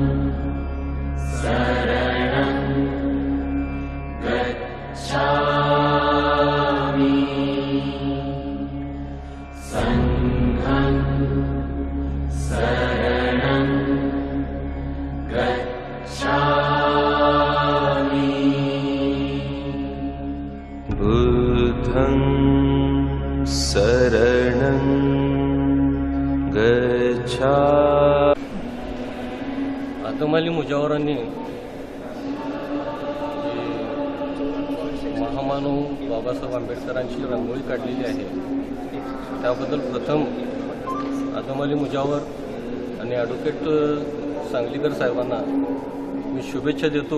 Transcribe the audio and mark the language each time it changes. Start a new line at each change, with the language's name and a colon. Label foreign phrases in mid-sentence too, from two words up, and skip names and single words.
Pali: शरणं गच्छामि संघं शरणं गच्छामि बुद्धं शरणं गच्छामि
Marathi: आदम अली मुजावरांनी महामानव बाबासाहेब आंबेडकरांची रांगोळी काढलेली आहे त्याबद्दल प्रथम आदम अली मुजावर आणि ॲडव्होकेट सांगलीकर साहेबांना मी शुभेच्छा देतो.